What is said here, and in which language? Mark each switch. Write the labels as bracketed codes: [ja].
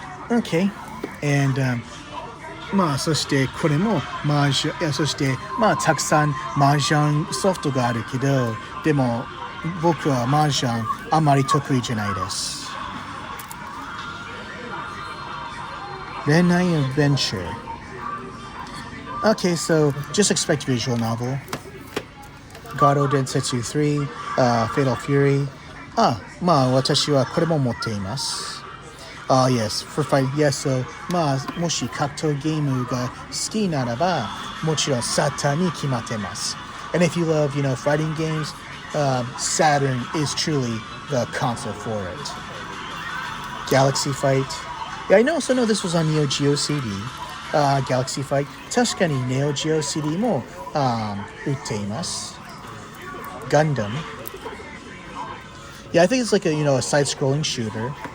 [en] Okay. [ja] And, そしてこれもそしてたくさん麻雀ソフトがあるけど、でも僕は麻雀あまり得意じゃないです。 [en] 恋愛 adventure. Okay, so just expect visual novel. Garo Densetsu 3, Fatal Fury. [ja] 私はこれも持っています。 [en] Yes, for fight, yes, so, [ja] もし格闘ゲームが好きならば、もちろん SATA に決まってます。 [en] And if you love, fighting games, Saturn is truly the console for it. Galaxy Fight. Yeah, I know this was on Neo Geo CD. Galaxy Fight. [ja] 確かに Neo Geo CD も、売っています。 [en] Gundam. Yeah, I think it's like a side-scrolling shooter.